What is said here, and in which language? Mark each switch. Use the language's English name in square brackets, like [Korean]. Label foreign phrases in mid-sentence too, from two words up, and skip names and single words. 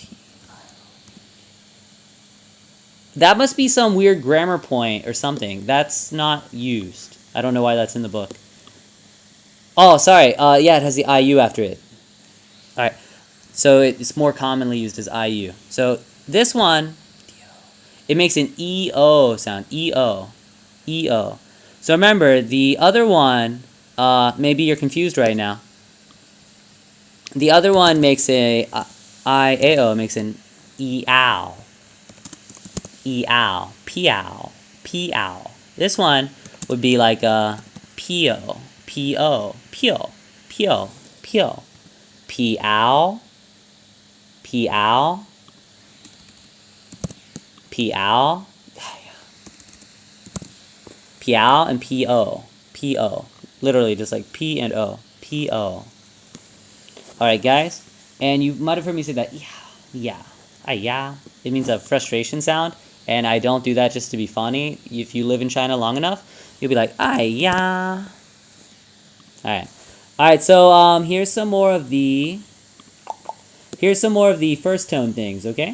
[English] That must be some weird grammar point or something. That's not used. I don't know why that's in the book. Oh, sorry. Yeah, it has the I-U after it. Alright. So it's more commonly used as I-U. So this one, it makes an E-O sound. E-O. So remember, the other one, maybe you're confused right now. The other one makes a I-A-O, makes an E-ow. Piao. This one would be like a P-O. Piao. Piao and P-O. Literally just like P and O. P-O. Alright, guys. And you might have heard me say that. Yeah. [Chinese] 哎呀. [English] It means a frustration sound, and I don't do that just to be funny. If you live in China long enough, you'll be like, [Chinese] 哎呀. [English] Alright, so here's some more of the first tone things, okay?